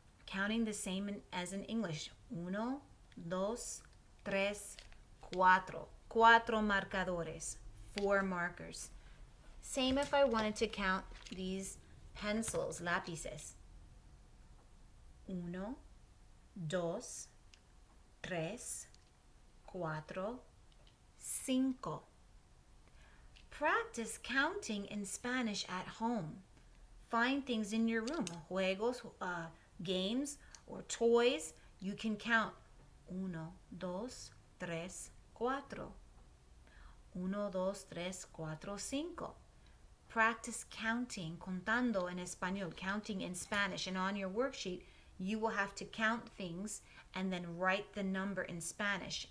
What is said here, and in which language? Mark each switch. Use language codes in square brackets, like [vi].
[en] counting the same as in English. [es] Uno, dos, tres, cuatro. Cuatro marcadores. [en] 4 markers. Same if I wanted to count these pencils, lápices. [es] Uno, dos, tres, cuatro, cinco. [en] Practice counting in Spanish at home. Find things in your room, juegos, games, or toys. You can count. [es] Uno, dos, tres, cuatro. Uno, dos, tres, cuatro, cinco. [en] Practice counting, [es] contando en español, [en] counting in Spanish. And on your worksheet, you will have to count things and then write the number in Spanish.